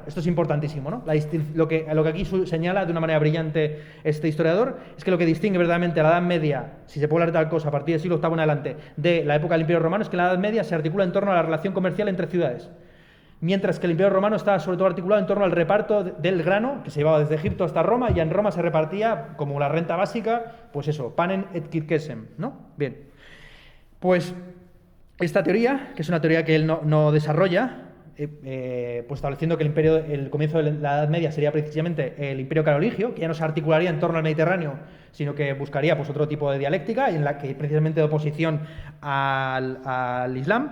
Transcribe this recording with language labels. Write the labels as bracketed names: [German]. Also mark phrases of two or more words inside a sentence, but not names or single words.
[Spanish] Esto es importantísimo, ¿no? Lo que aquí señala de una manera brillante este historiador es que lo que distingue verdaderamente a la Edad Media, si se puede hablar de tal cosa a partir del siglo VIII en adelante, de la época del Imperio Romano, es que la Edad Media se articula en torno a la relación comercial entre ciudades. Mientras que el Imperio Romano estaba sobre todo articulado en torno al reparto del grano, que se llevaba desde Egipto hasta Roma, y en Roma se repartía como la renta básica, pues eso, [Latin] panem et circenses, [Spanish] ¿no? Bien. Pues esta teoría, que es una teoría que él no desarrolla, pues estableciendo que el comienzo de la Edad Media sería precisamente el Imperio Carolingio, que ya no se articularía en torno al Mediterráneo, sino que buscaría pues otro tipo de dialéctica, en la que precisamente de oposición al Islam.